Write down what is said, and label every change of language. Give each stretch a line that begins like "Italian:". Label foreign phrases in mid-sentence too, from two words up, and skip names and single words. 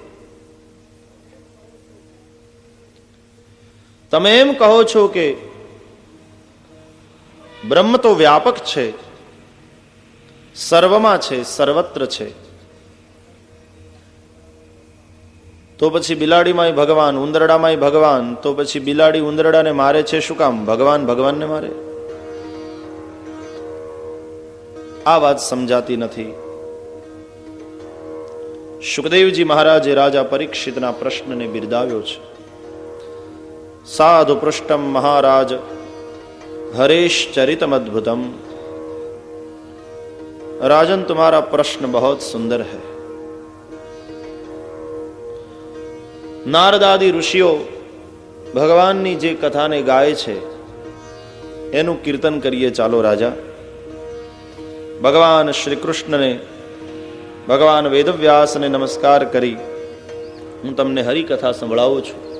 Gujarati: તમે એમ કહો છો કે બ્રહ્મ તો વ્યાપક છે, સર્વમાં છે, સર્વત્ર છે, તો પછી બિલાડીમાંય ભગવાન, ઉંદરડામાંય ભગવાન, તો પછી બિલાડી ઉંદરડાને મારે છે શું કામ? ભગવાન ભગવાનને મારે? આ વાત સમજાતી નથી. શુકદેવજી મહારાજે રાજા પરીક્ષિતના પ્રશ્નને બિરદાવ્યો છે.
Sanskrit: साधु पृष्टम् महाराज हरेश चरितम अद्भुतम.
Hindi: राजन तुम्हारा प्रश्न बहुत सुंदर है.
Gujarati: નારદાદિ ઋષિઓ ભગવાનની જે કથાને ગાય છે એનું કીર્તન કરીએ ચાલો રાજા. ભગવાન શ્રી કૃષ્ણ ને, ભગવાન વેદવ્યાસ ને નમસ્કાર કરી હું તમને હરિકથા સંભળાવું છું.